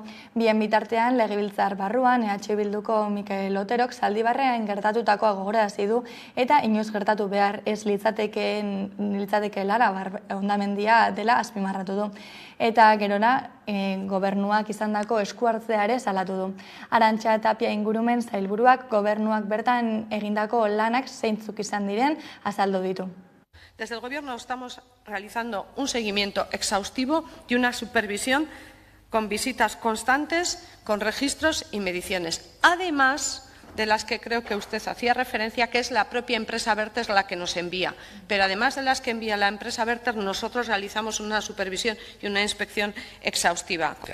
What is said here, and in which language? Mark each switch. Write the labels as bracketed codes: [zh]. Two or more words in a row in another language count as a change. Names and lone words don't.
[eu] Bien bitartean Legebiltzar barruan EH Bilduko Mikel Oterok Zaldibarrean gertatutakoa gogorarazi du eta inoiz gertatu behar ez litzatekeela hondamendia dela azpimarratu du. Eta gerora gobernuak izandako eskuhartzea ere salatu du. Arantxa Tapia ingurumen sailburuak gobernuak bertan egindako lanak zeintzuk izan diren azaldu ditu. [es] Desde el Gobierno estamos realizando un seguimiento exhaustivo y una supervisión con visitas constantes, con registros y mediciones. Además de las que creo que usted hacía referencia, que es la propia empresa Verter la que nos envía. Pero además de las que envía la empresa Verter, nosotros realizamos una supervisión y una inspección exhaustiva.